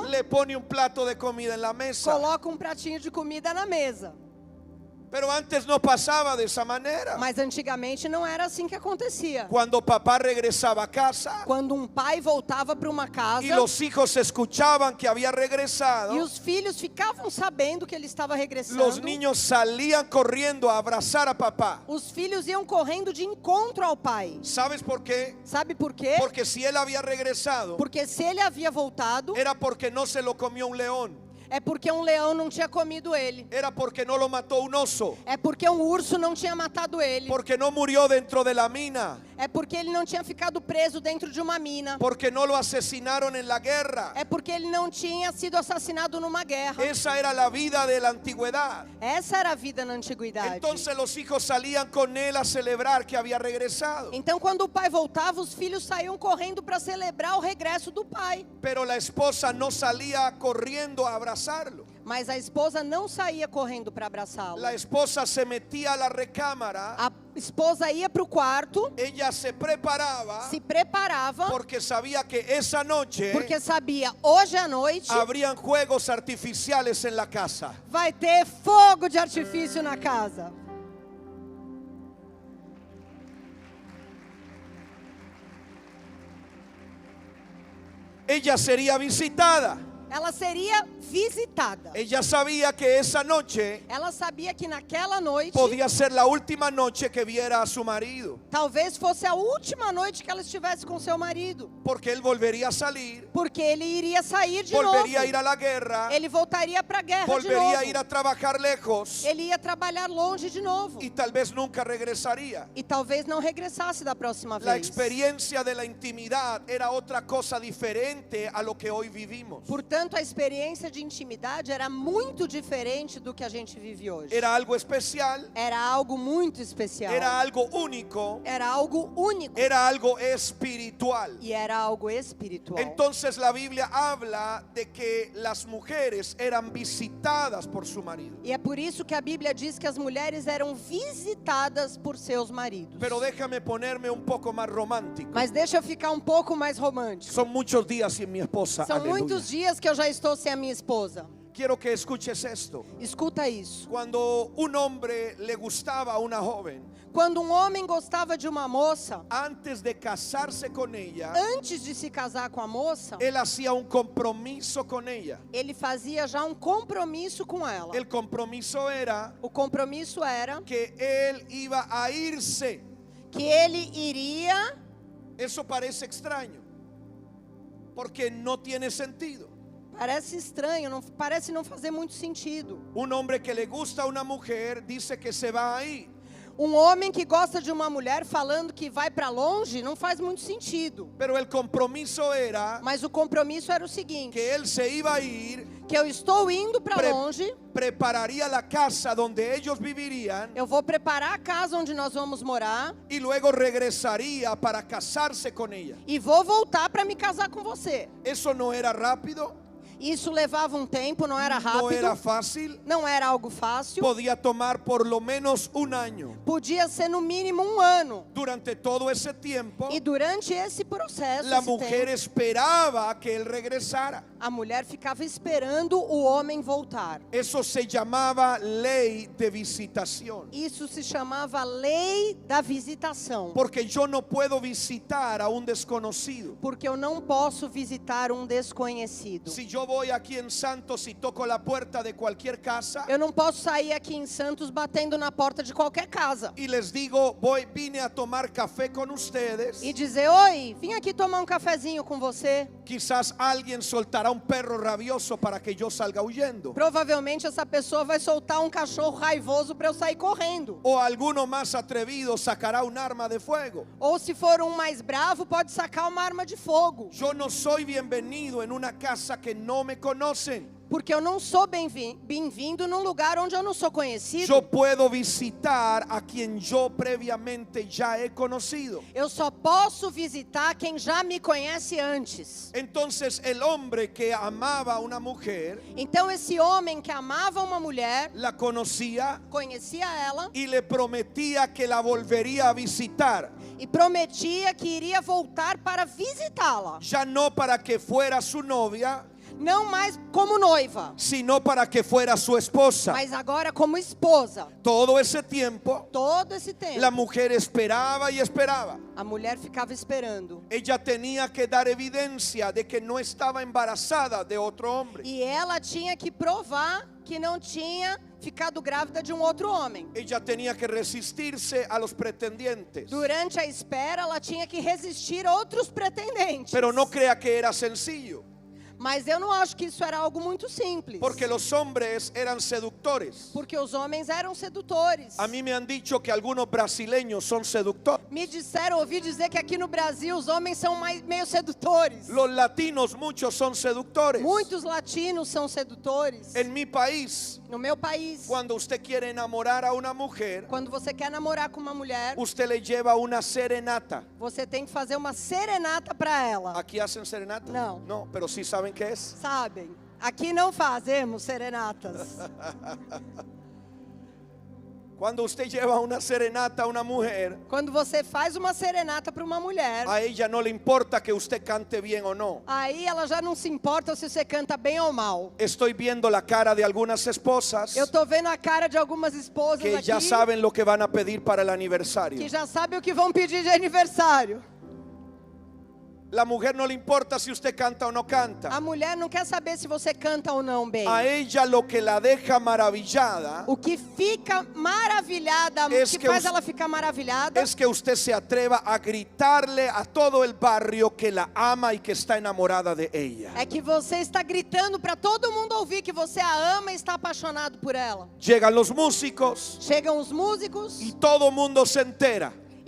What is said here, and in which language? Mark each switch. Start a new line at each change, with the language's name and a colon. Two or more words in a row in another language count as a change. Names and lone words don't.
Spanish: le pone un plato de comida en la mesa.
Portuguese: coloca um pratinho de comida na mesa.
Spanish: Pero antes no pasaba de esa manera.
Portuguese: Mas antigamente não era assim que acontecia.
Spanish: Cuando papá regresaba a casa
Portuguese: Quando um pai voltava para uma casa
Spanish: y los hijos escuchaban que había regresado,
Portuguese: e os filhos ficavam sabendo que ele estava regressando,
Spanish: los niños salían corriendo a abrazar a papá.
Portuguese: os filhos iam correndo de encontro ao pai.
Spanish: ¿Sabes por qué?
Portuguese: Sabe por quê?
Spanish: Porque si él había regresado,
Portuguese: Porque se ele havia voltado,
Spanish: era porque no se lo comió un león.
Portuguese: é porque um leão não tinha comido ele.
Spanish: Era porque no lo mató un oso.
Portuguese: É porque um urso não tinha matado ele.
Spanish: Porque no murió dentro de la mina.
Portuguese: É porque ele não tinha ficado preso dentro de uma mina.
Spanish: Porque no lo asesinaron en la guerra.
Portuguese: É porque ele não tinha sido assassinado numa guerra.
Spanish: Esa era la vida de la antigüedad.
Portuguese: Essa era a vida na antiguidade.
Spanish: Entonces los hijos salían con él a celebrar que había regresado.
Portuguese: Então, quando o pai voltava, os filhos saíam correndo para celebrar o regresso do pai.
Spanish: Pero la esposa no salía corriendo a abrazarlo.
Portuguese: Mas a esposa não saía correndo para abraçá-lo.
Spanish: La esposa se metía a la recámara.
Portuguese: A esposa ia para o quarto,
Spanish: Ella se preparaba
Portuguese: se preparava,
Spanish: porque sabía que esa noche
Portuguese: porque sabia, hoje à noite
Spanish: habrían juegos artificiales en la casa.
Portuguese: vai ter fogo de artifício na casa.
Spanish: Ella sería visitada.
Portuguese: Ela seria visitada.
Spanish: Ella sabía que esa noche
Portuguese: Ela sabia que naquela noite
Spanish: podía ser la última noche que viera a su marido,
Portuguese: talvez fosse a última noite que ela estivesse com seu marido,
Spanish: porque él volvería a salir,
Portuguese: porque ele iria sair de
Spanish: volvería a
Portuguese: novo.
Spanish: ir a la guerra,
Portuguese: Ele voltaria para a guerra de
Spanish: volvería a ir
Portuguese: novo.
Spanish: a trabajar lejos
Portuguese: Ele ia trabalhar longe de novo.
Spanish: y tal vez nunca regresaría.
Portuguese: E talvez não regressasse da próxima
Spanish: La
Portuguese: vez.
Spanish: experiencia de la intimidad era otra cosa diferente a lo que hoy vivimos.
Portuguese: Portanto, Portanto, a experiência de intimidade era muito diferente do que a gente vive hoje.
Spanish: Era algo especial,
Portuguese: Era algo muito especial.
Spanish: era algo único,
Portuguese: Era algo único.
Spanish: era algo espiritual.
Portuguese: E era algo espiritual.
Spanish: Entonces la Biblia habla de que las mujeres eran visitadas por su marido.
Portuguese: E é por isso que a Bíblia diz que as mulheres eram visitadas por seus maridos.
Spanish: Pero déjame ponerme un poco más romántico.
Portuguese: Mas deixa eu ficar um pouco mais romântico.
Spanish: Son muchos días sin mi esposa.
Portuguese: São
Spanish: Aleluya.
Portuguese: muitos dias que eu já estou sem a minha esposa.
Spanish: Quiero que escuches esto.
Portuguese: Escuta isso.
Spanish: Cuando un hombre le gustaba a una joven,
Portuguese: Quando um homem gostava de uma moça,
Spanish: antes de casarse con ella,
Portuguese: antes de se casar com a moça,
Spanish: él hacía un compromiso con ella.
Portuguese: ele fazia já um compromisso com ela.
Spanish: El compromiso era
Portuguese: O compromisso era
Spanish: que él iba a irse.
Portuguese: que ele iria.
Spanish: Eso parece extraño, porque no tiene sentido.
Portuguese: Parece estranho, não, parece não fazer muito sentido.
Spanish: Un hombre que le gusta a una mujer dice que se va a ir.
Portuguese: Um homem que gosta de uma mulher falando que vai para longe não faz muito sentido.
Spanish: Pero el compromiso era
Portuguese: Mas o compromisso era o seguinte:
Spanish: que él se iba a ir,
Portuguese: que eu estou indo para longe,
Spanish: prepararía la casa donde ellos vivirían
Portuguese: eu vou preparar a casa onde nós vamos morar
Spanish: y luego regresaría para casarse con ella.
Portuguese: e vou voltar para me casar com você.
Spanish: Eso no era rápido,
Portuguese: Isso levava um tempo, não era
Spanish: no era rápido, fácil,
Portuguese: não era algo fácil.
Spanish: podía tomar por lo menos un año.
Portuguese: Podia ser no mínimo um ano.
Spanish: Durante todo ese tiempo,
Portuguese: E durante esse processo,
Spanish: la
Portuguese: esse
Spanish: mujer
Portuguese: tempo,
Spanish: esperaba que él regresara.
Portuguese: a mulher ficava esperando o homem voltar.
Spanish: Eso se llamaba ley de visitación.
Portuguese: Isso se chamava lei da visitação.
Spanish: Porque yo no puedo visitar a un desconocido.
Portuguese: Porque eu não posso visitar um desconhecido.
Spanish: Si yo voy aquí en Santos y toco la puerta de cualquier casa
Portuguese: Eu não posso sair aqui em Santos batendo na porta de qualquer casa
Spanish: y les digo, vine a tomar café con ustedes,
Portuguese: e dizer: oi, vim aqui tomar um cafezinho com você.
Spanish: quizás alguien soltará un perro rabioso para que yo salga huyendo.
Portuguese: Provavelmente essa pessoa vai soltar um cachorro raivoso para eu sair correndo.
Spanish: O alguno más atrevido sacará un arma de fuego.
Portuguese: Ou se for um mais bravo, pode sacar uma arma de fogo.
Spanish: Yo no soy bienvenido en una casa que no me conocen.
Portuguese: Porque eu não sou bem-vindo num lugar onde eu não sou conhecido.
Spanish: Yo puedo visitar a quien yo previamente ya he conocido.
Portuguese: Eu só posso visitar quem já me conhece antes.
Spanish: Entonces el hombre que amaba a una mujer
Portuguese: Então esse homem que amava uma mulher,
Spanish: la conocía
Portuguese: conhecia ela
Spanish: y le prometía que la volvería a visitar,
Portuguese: e prometia que iria voltar para visitá-la.
Spanish: ya no para que fuera su novia,
Portuguese: Não mais como noiva,
Spanish: sino para que fuera su esposa.
Portuguese: mas agora como esposa.
Spanish: Todo ese tiempo
Portuguese: Todo esse tempo,
Spanish: la mujer esperaba y esperaba.
Portuguese: a mulher ficava esperando.
Spanish: Ella tenía que dar evidencia de que no estaba embarazada de otro hombre.
Portuguese: E ela tinha que provar que não tinha ficado grávida de um outro homem.
Spanish: Ella tenía que resistirse a los pretendientes.
Portuguese: Durante a espera, ela tinha que resistir a outros pretendentes.
Spanish: Pero no crea que era sencillo,
Portuguese: Mas eu não acho que isso era algo muito simples.
Spanish: porque los hombres eran seductores.
Portuguese: Porque os homens eram sedutores.
Spanish: A mí me han dicho que algunos brasileños son seductores.
Portuguese: Me disseram, ouvi dizer que aqui no Brasil os homens são meio sedutores.
Spanish: Los latinos, muchos son seductores.
Portuguese: Muitos latinos são sedutores.
Spanish: En mi país,
Portuguese: No meu país,
Spanish: cuando usted quiere enamorar a una mujer,
Portuguese: quando você quer namorar com uma mulher,
Spanish: usted le lleva una serenata.
Portuguese: você tem que fazer uma serenata para ela.
Spanish: ¿Aquí hacen serenata? No. No, pero sí saben qué es.
Portuguese: Sabem? Aqui não fazemos serenatas.
Spanish: Cuando usted lleva una serenata a una mujer,
Portuguese: Quando você faz uma serenata para uma mulher,
Spanish: a ella no le importa que usted cante bien o no.
Portuguese: aí ela já não se importa se você canta bem ou mal.
Spanish: Estoy viendo la cara de algunas esposas
Portuguese: Eu tô vendo a cara de algumas esposas que aqui
Spanish: ya saben lo que van a pedir para el aniversario.
Portuguese: que já sabem o que vão pedir de aniversário.
Spanish: La mujer no le importa si usted canta o no canta.
Portuguese: A mulher não quer saber se você canta ou não bem.
Spanish: A ella lo que la deja maravillada
Portuguese: O que fica maravilhada, o
Spanish: Es que
Portuguese: que faz
Spanish: us-
Portuguese: ela ficar maravilhada,
Spanish: es que usted se atreva a gritarle a todo el barrio que la ama y que está enamorada de ella.
Portuguese: é que você está gritando para todo mundo ouvir que você a ama e está apaixonado por ela.
Spanish: Llegan los músicos
Portuguese: Chegam os músicos
Spanish: y todo mundo se entera.